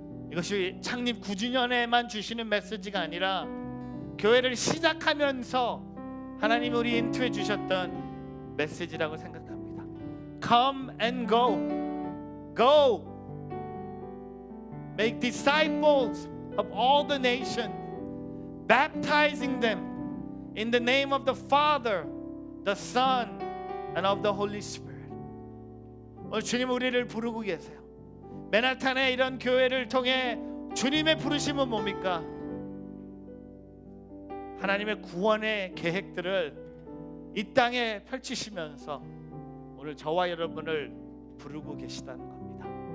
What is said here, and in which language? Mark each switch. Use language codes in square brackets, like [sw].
[ko] 이것이 창립 9주년에만 주시는 메시지가 아니라 교회를 시작하면서 하나님이 우리 인투에 주셨던 메시지라고 생각합니다. [en] Come and go. Go. Make disciples of all the nations, baptizing them in the name of the Father, the Son, and of the Holy Spirit. [ko] 오늘 주님 우리를 부르고 계세요. 맨하탄의 이런 교회를 통해 주님의 부르심은 뭡니까? 하나님의 구원의 계획들을 이 땅에 펼치시면서 오늘 저와 여러분을 부르고 계시다는 겁니다.